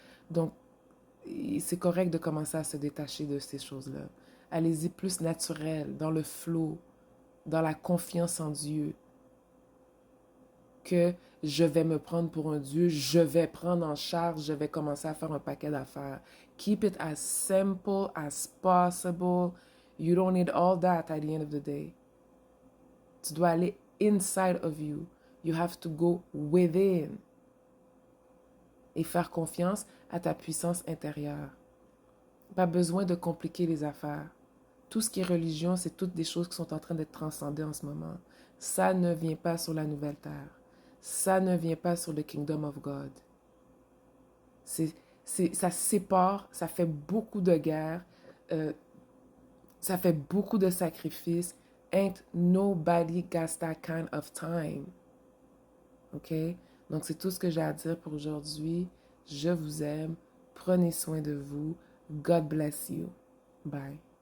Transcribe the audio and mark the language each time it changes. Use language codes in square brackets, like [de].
[fr] Donc, c'est correct de commencer à se détacher de ces choses-là. Allez-y plus naturel, dans le flow, dans la confiance en Dieu, que je vais me prendre pour un Dieu, je vais prendre en charge, je vais commencer à faire un paquet d'affaires. [en] Keep it as simple as possible. You don't need all that at the end of the day. [fr] Tu dois aller [en] inside of you. You have to go within. [fr] Et faire confiance à ta puissance intérieure. Pas besoin de compliquer les affaires. Tout ce qui est religion, c'est toutes des choses qui sont en train d'être transcendées en ce moment. Ça ne vient pas sur la nouvelle terre. Ça ne vient pas sur le [en] kingdom of God. [fr] Ça sépare, ça fait beaucoup de guerres, ça fait beaucoup de sacrifices. [en] Ain't nobody got that kind of time. OK? [fr] Donc, c'est tout ce que j'ai à dire pour aujourd'hui. Je vous aime. Prenez soin de vous. [en] God bless you. Bye.